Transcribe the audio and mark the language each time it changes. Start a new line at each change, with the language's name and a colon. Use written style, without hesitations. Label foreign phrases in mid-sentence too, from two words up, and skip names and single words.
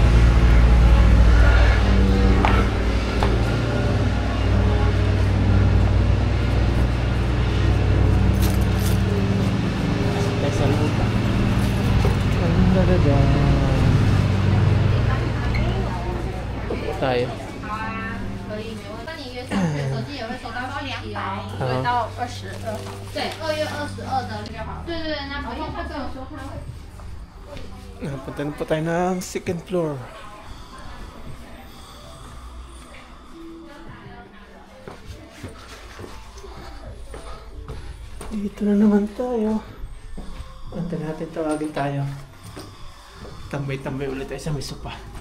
Filipino: Tayo sa loob. Tayo.
Chinese: 可以，没问题。那你约上去，手机也会收到讯息哦，会到22号。对，2月22的就好。对对对，那不用，他跟我说他会。
Filipino: Punta na po tayo ng
English: second floor.
Filipino: Dito na naman tayo. Punta natin, tawagin tayo. Tambay-tambay ulit tayo sa may sopa.